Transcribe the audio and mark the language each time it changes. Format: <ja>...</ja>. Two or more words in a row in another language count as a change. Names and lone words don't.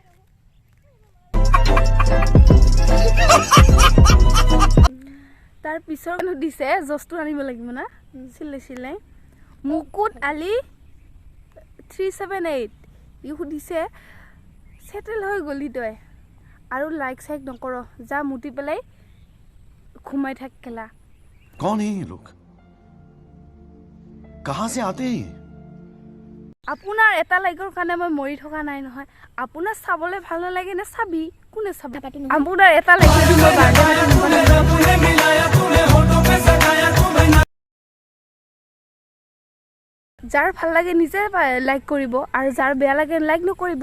<as>তাৰ পিছৰ দিছে জষ্টটো আনিব লাগিব না, চিলাই মুকুট আলি 378, ই সুধিছে চেটেল হৈ গলি তই আৰু লাইক চাইক নকৰ, যা মুতি পেলাই ঘুমাই থাক খেলা।</as> <hi>कौन है ये लोग? कहां से आते हैं?</hi> <as>আপোনাৰ এটা লাইকৰ কাৰণে মই মৰি থকা নাই নহয়। আপোনাৰ চাবলৈ ভাল নালাগে নে চাবি, কোনে চাব? আপোনাৰ এটা লাইক যাৰ ভাল লাগে নিজে লাইক কৰিব, আৰু যাৰ বেয়া লাগে লাইক নকৰিব।</as>